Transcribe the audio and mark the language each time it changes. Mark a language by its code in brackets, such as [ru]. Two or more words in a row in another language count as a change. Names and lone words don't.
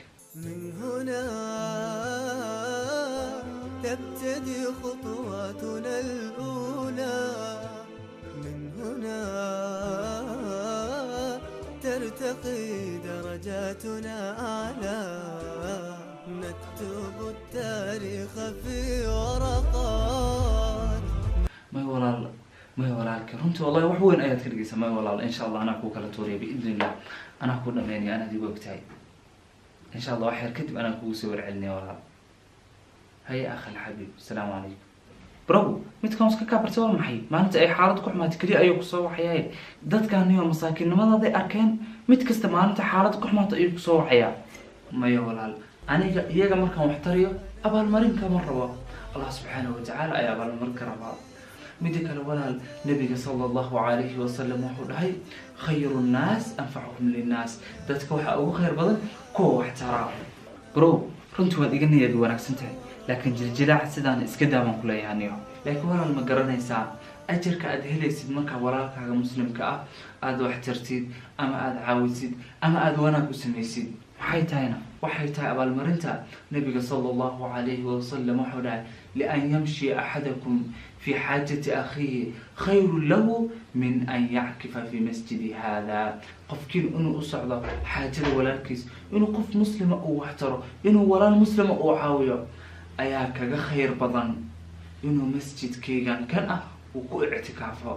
[ar] من هنا تبتدي خطواتنا الأولى، من هنا ترتقي درجاتنا أعلى، نكتب التاريخ في ورقات. [so] ما walaalka runtii wallahi wax weyn ayaad ka dhigaysaa. ma walaal [ar] إن شاء الله [so] ana ku kala tooriyo biidnillah, ana ku dhameeyay ana digo ogtahay [ar] إن شاء الله [so] wax yar kadib ana kugu soo warcelinay walaal. [ar] هيا أخي الحبيب السلام عليكم. [so] برافو midkaan iska ka bartay waa maxay maalinta ay xaalad ku xumaatay kaliya ayuu ku soo waxayay dadkan iyo masaakiinimada arkeen mid kasta maalinta xaalad ku xumaatay ayuu ku soo waxaya. maya walaal aniga iyaga markaan wax tariyo abaalmarin kama rabo, [ar] الله سبحانه وتعالى [so] ayaa abaalmarin ka rabaa. midda kale walaal nabiga [ar] صلى الله عليه وسلم [so] wuxuu dhahay [ar] خير الناس أنفعهم للناس, [so] dadka waxa ugu khayr badan kuwa wax tara. bro runtii waad iga niyad wanaagsan tahay laakiin jiljilaac sidaan iska daawan ku leeyahay. laakiin walaal ma garanaysaa ajarka aad helaysid marka walaalkaaga muslimka ah aad wax tartid ama aad caawisid ama aad wanaag u samaysid maxay tahayna waxay tahay abaalmarinta nabiga [ar] صلى الله عليه وسلم [so] wuxuu dhahay [ar] لأن يمشي أحدكم في حاجة أخيه خير له من أن يعتكف في مسجدي هذا. [so] qofkiin inuu u socdo xaajada walaalkiis, inuu qof muslima uu wax taro, inuu walaal muslima uu caawiyo ayaa kaga khayr badan inuu masjidkaygan kan ah uu ku ictikaafo.